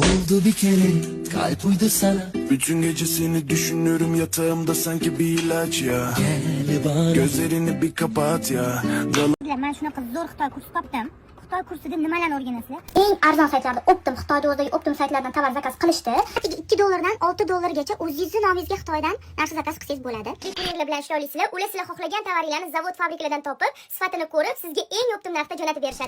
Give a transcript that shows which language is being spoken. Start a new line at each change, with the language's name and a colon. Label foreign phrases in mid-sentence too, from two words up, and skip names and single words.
Turkish: oldu bir kere, kalp uydu sana. Bütün gece seni düşünüyorum yatağımda sanki bir ilaç ya. Gel bana. Gözlerini bir kapat ya.
Uzbek: Men shunaqa zo'r Xitoy kursi topdim. Xitoy kursida nimalarni o'rganasizlar? Eng arzon saytlarda Optim, Xitoyda o'zidagi Optim saytlardan tovar zakaz qilishdi. 2 dollardan 6 dollargacha o'zingizni nomingizga Xitoydan narsa zakaz qilsangiz bo'ladi. Telefoninglar bilan ishla olasizlar. Ular sizlar xohlagan tovaringizni zavod fabrikalardan topib, sifatini ko'rib, sizga eng optim narxda jo'natib berishadi.